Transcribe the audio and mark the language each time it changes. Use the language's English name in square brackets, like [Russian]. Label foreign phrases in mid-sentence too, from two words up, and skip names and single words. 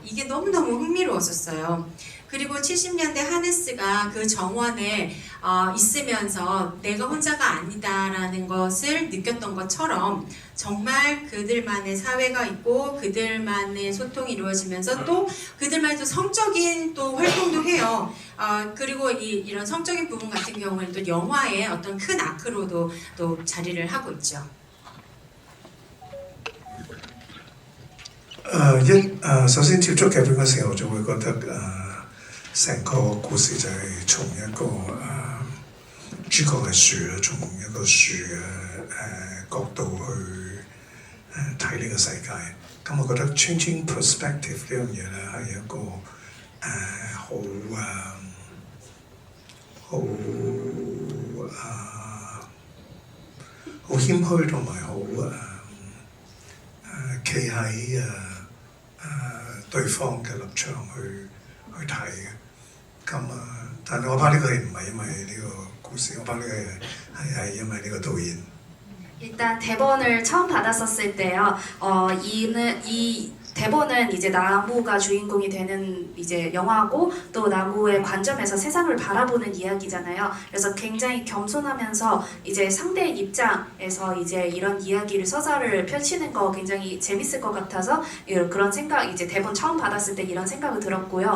[Korean] 이게 너무너무 흥미로웠었어요. 그리고 70년대 하네스가 그 정원에 있으면서 내가 혼자가 아니다라는 것을 느꼈던 것처럼 정말 그들만의 사회가 있고 그들만의 소통이 이루어지면서 또 그들만의 또 성적인 또 활동도 해요. 그리고 이런 성적인 부분 같은 경우에는 또 영화의 어떤 큰 아크로도 또 자리를 하고 있죠. [Cantonese] 首先接觸劇本嘅時候，就會覺得成個故事就係從一個主角嘅樹啦，從一個樹嘅角度去睇呢個世界。咁我覺得 [English] changing perspective [Cantonese] 呢樣嘢咧係一個好謙虛同埋好企喺對方嘅立場去睇嘅。咁但係我拍呢個戲唔係因為呢個故事，我拍呢個戲係因為呢個導演。 [Korean] 일단 대본을 처음 받았었을 때요. 이 대본은 이제 나무가 주인공이 되는 이제 영화고 또 나무의 관점에서 세상을 바라보는 이야기잖아요. 그래서 굉장히 겸손하면서 이제 상대의 입장에서 이제 이런 이야기를 서사를 펼치는 거 굉장히 재밌을 것 같아서 그런 생각 이제 대본 처음 받았을 때 이런 생각을 들었고요.